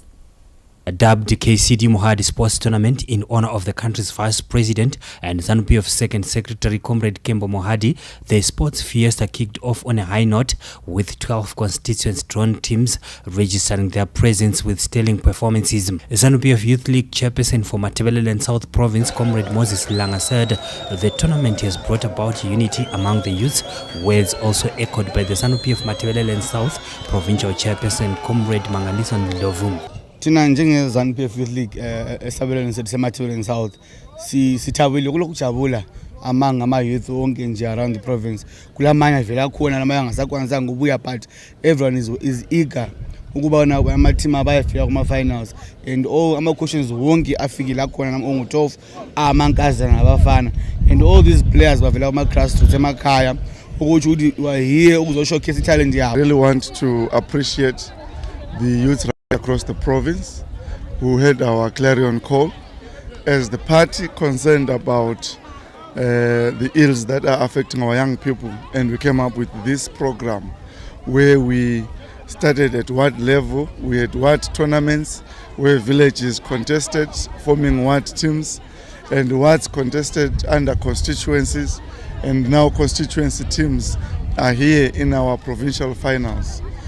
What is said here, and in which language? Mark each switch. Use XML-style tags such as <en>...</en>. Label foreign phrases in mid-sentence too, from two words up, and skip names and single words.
<en>Dubbed KCD Mohadi Sports Tournament in honor of the country's Vice President and ZANU-PF Second Secretary Comrade Kembo Mohadi, the sports fiesta kicked off on a high note with 12 constituents drawn teams registering their presence with sterling performances. ZANU-PF Youth League chairperson for Matabeleland South Province, Comrade Moses Langa, said the tournament has brought about unity among the youths, words also echoed by the ZANU-PF Matabeleland South Provincial chairperson, Comrade Mangaliso Ndlovu.</en> <nd>Thina njenge ZANU-PF Youth League esabelweni sethu seMatabeleland South sithabile kulokujabula ama youth wonke nje</nd> <en>around the province.</en> <nd>Kulamanye vela khona lamanye angasakwanisa ngobuya,</nd> <en>but everyone is eager</en> <nd>ukuba ama team abayafika kuma finals,</nd> <en>and all</en> <nd>ama questions wonke afikile khona ongu-12 amankazana nabafana,</nd> <en>and all these players</en> <nd>bavela kuma</nd> <en>grassroots</en> <nd>emakhaya ukuthi</nd> <en>we are here ukuzo showcase talent yabo. I really want to appreciate the youth across the province who heard our clarion call as the party concerned about the ills that are affecting our young people, and we came up with this program where we started at what level, we had what tournaments, where villages contested, forming what teams, and what's contested under constituencies, and now constituency teams are here in our provincial finals.</en>